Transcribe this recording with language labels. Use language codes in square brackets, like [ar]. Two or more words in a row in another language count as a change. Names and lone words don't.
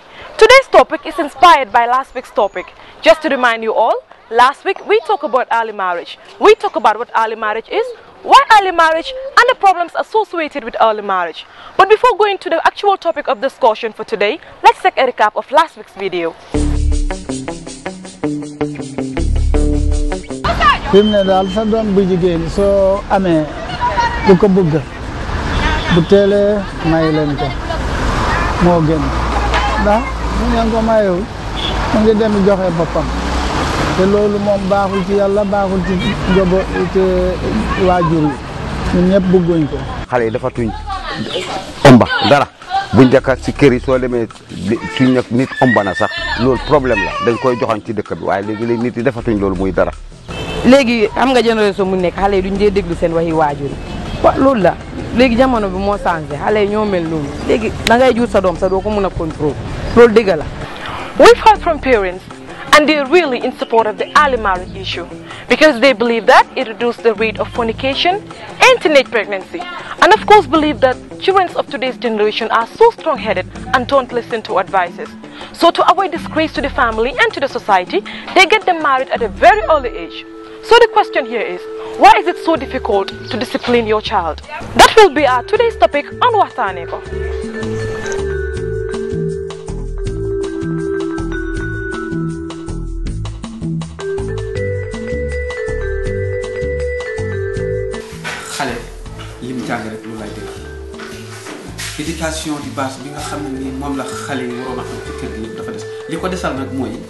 [en] Today's topic is inspired by last week's topic. Just to remind you all, last week we talked about early marriage. We talked about what early marriage is, why early marriage, and the problems associated with early marriage. But before going to the actual topic of discussion for today, let's take a recap of last week's video. [wo] Fimne dal sa doom bu jigéen soo amee du ko bëgg bu teelee may leen ko moo gën ndax mu ngeen ko mayewul mu ngi dem joxe boppam te loolu moom baaxul ci yàlla baaxul ci njobo ci waajur yi ñun ñëpp bëgguñ ko. xale yi dafa tuñ omba dara bu njëkk ci kër yi soo demee tuñ nag nit omba na sax loolu problème la dañ koy joxañ ci dëkk bi waaye léegi nit yi dafa tuñ loolu muy dara. léegi am nga génération mu nekk xale yi duñ dee déglu seen waxi waajur loolu la léegi jamono bi moo changé xale yi ñoo mel noonu léegi da ngay jur sa doom sa doo ko mën a contrôle loolu dëgg la. [en] We've heard from parents and they're really in support of the early marriage issue because they believe that it reduces the rate of fornication and teenage pregnancy, and of course believe that children of today's generation are so strong-headed and don't listen to advices. So to avoid disgrace to the family and to the society, they get them married at a very early age. So the question here is, why is it so difficult to discipline your child? That will be our today's topic on Wataneko. [wo] xale lim jàng rek lu lay dégg éducation di base bi nga xam ne ni moom la xale yi waroon a xam ci kër gi yëpp dafa des li ko desal nag mooy